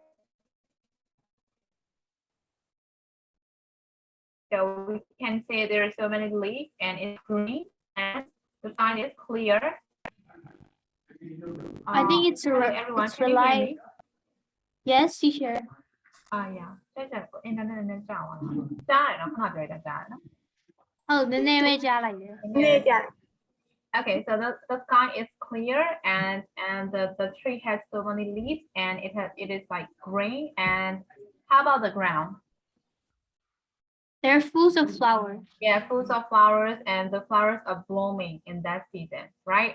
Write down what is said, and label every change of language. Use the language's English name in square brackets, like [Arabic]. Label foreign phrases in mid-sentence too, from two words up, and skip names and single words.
[English] So we can say there are so many leaves and it's green and the sign is clear. I think it's hello, everyone. it's Can you hear rely. me? Yes, teacher. Yeah. [Burmese] အင်တာနက်နဲ့ကြာသွားတာ။ကြားရတယ်နော်ခဏပြောလိုက်တာကြားရတယ်နော် ဟုတ်နည်းနည်းပဲကြားလိုက်တယ် [English] Okay, so the sky is clear and the tree has so many leaves and it is like green. And how about the ground? They're full of flowers. Yeah, full of flowers and the flowers are blooming in that season, right?